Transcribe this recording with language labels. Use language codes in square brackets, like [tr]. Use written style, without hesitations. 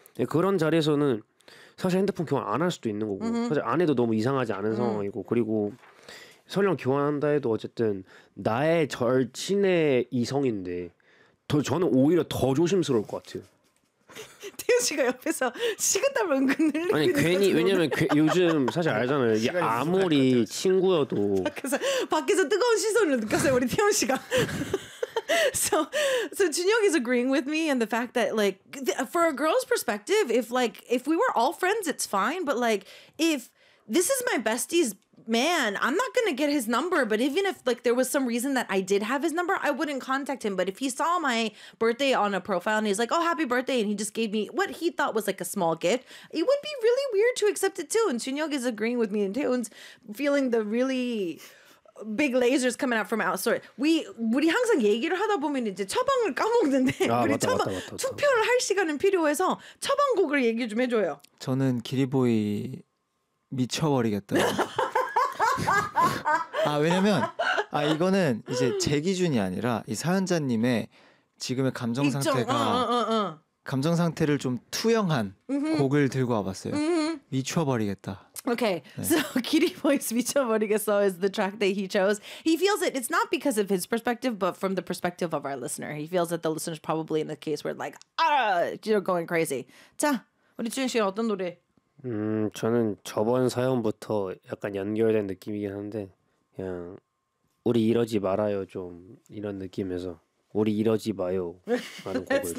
[ko] 그런 자리에서는 사실 핸드폰 교환 안 할 수도 있는 거고 사실 안 해도 너무 이상하지 않은 상황이고 그리고 설령 교환한다 해도 어쨌든 나의 절친의 이성인데 저는 오히려 더 조심스러울 것 같아요. 태현 씨가 옆에서 식은땀을 은근 흘리고 있는 아니 괜히 왜냐면 요즘 사실 알잖아요. 이게 아무리 친구여도 밖에서 뜨거운 시선을 느꼈어요 우리 태현 씨가. [en] So Junhyuk is agreeing with me and the fact that like for a girl's perspective if like if we were all friends it's fine but like if this is my bestie's man, I'm not gonna get his number. But even if like there was some reason that I did have his number, I wouldn't contact him. But if he saw my birthday on a profile and he's like, oh, happy birthday, and he just gave me what he thought was like a small gift, it would be really weird to accept it too. And Shinyoung is agreeing with me and Taeyoung's feeling the really big lasers coming out from outside. [ko] We 항상 얘기를 하다 보면 이제 처방을 까먹는데 우리 처방 투표를 할 시간은 필요해서 처방곡을 얘기 좀 해줘요. 저는 기리보이 미쳐버리겠다. 아 왜냐면 아 이거는 이제 제 기준이 아니라 이 사연자님의 지금의 감정 상태가 감정 상태를 좀 투영한 곡을 들고 와봤어요. 미쳐버리겠다. [en] Okay, so Kitty Boy's 미쳐버리겠어 is the track that he chose. He feels it. It's not because of his perspective, but from the perspective of our listener. He feels that the listener's probably in the case where like, you're going crazy. [ko] 자, 우리 주인 씨는 어떤 노래? 저는 저번 사연부터 약간 연결된 느낌이긴 한데 그냥 우리 이러지 말아요 좀 이런 느낌에서 우리 이러지 마요 라는 곡을